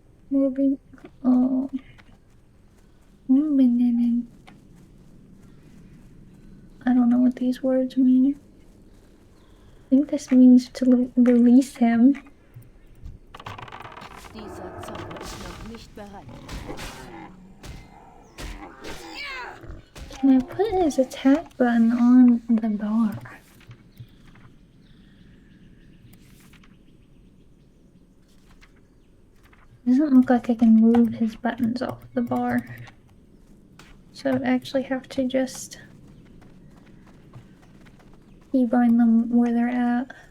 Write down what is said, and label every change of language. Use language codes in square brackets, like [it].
[en] Moving. Oh. Moving. I don't know what these words mean. I think this means to release him. [de] Dieser Zauber ist noch nicht bereit. [en] Can I put his attack button on the bar? Doesn't look like I can move his buttons off the bar. So I'd actually have to just keybind them where they're at.